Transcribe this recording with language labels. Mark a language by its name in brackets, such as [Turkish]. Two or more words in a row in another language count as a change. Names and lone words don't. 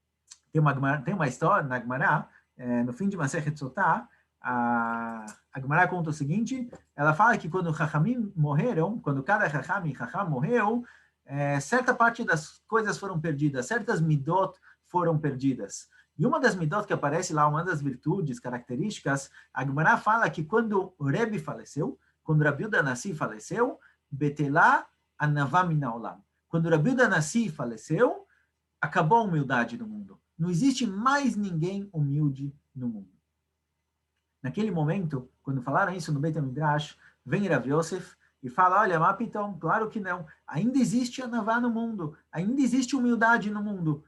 [Portuguese] Tem uma história na Gemara, no fim de Masechet Sotah, a Gemara conta o seguinte, ela fala que quando Chachamim morreram, quando cada Chacham e Chacham morreu, certa parte das coisas foram perdidas, certas midot foram perdidas. E uma das midot que aparece lá, uma das virtudes, características, a Gemara fala que quando o Rebbe faleceu, quando Rabi Yehuda Nassi faleceu, [Hebrew] בטלה ענוה מן העולם. [Portuguese] Quando Rabi Yehuda Nassi faleceu, acabou a humildade no mundo. Não existe mais ninguém humilde no mundo. Naquele momento, quando falaram isso no [Hebrew] בית המדרש, [Portuguese] vem Rav Yosef e fala, olha, Mapiton, claro que não. Ainda existe anavá no mundo. Ainda existe humildade no mundo.